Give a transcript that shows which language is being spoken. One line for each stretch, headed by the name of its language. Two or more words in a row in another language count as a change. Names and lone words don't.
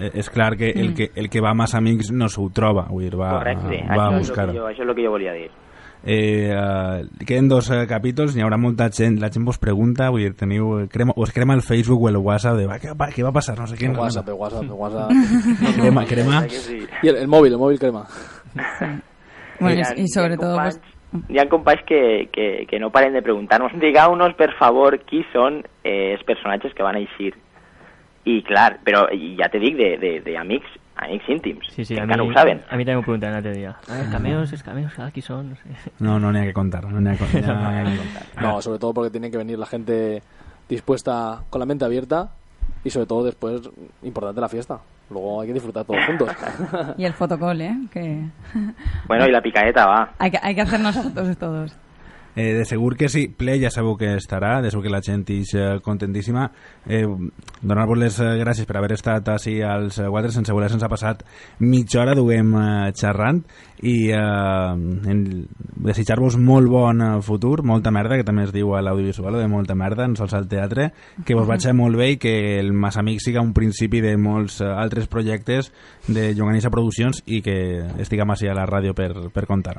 Catalan: És clar que el que va a Massa Amics no s'ho troba, va a buscar-ho. Això és el que jo volia dir. Queden 2 capítols, n'hi haurà molta gent, la gent vos pregunta, vull dir, us crema el Facebook o el WhatsApp de què va passar, no sé què. El WhatsApp. crema.
Spanish: Y el móvil crema. Bueno, y sobre todo...
Catalan: Hi ha companys que no paren de preguntar-nos, digueu-nos, per favor, qui són els personatges que van eixir. I clar, però ja te dic d'amics íntims, sí, que encara ho saben. A mi també m'ho pregunten l'altre dia. Els cameos, qui són? No n'hi ha que contar.
Spanish: No, sobre todo porque tiene que venir la gente dispuesta con la mente abierta y sobre todo después, importante la fiesta. Luego hay que disfrutar todos juntos. Y el fotocall, que...
Catalan: Bueno, i la picaeta, va.
Spanish: Hay que hacernos fotos todos.
Catalan: De segur que sí, ple ja sabeu que estarà, de segur que la gent és contentíssima. Donar-vos les gràcies per haver estat així als 4, sense voler se'ns ha passat mitja hora, duguem xerrant, i desitjar-vos molt bon futur, molta merda, que també es diu a l'audiovisual, de molta merda, no sols al teatre, que vos vagi molt bé i que el Massa Amics siga un principi de molts altres projectes de Llonganissa Produccions i que estiguem així a la ràdio per contar-ho.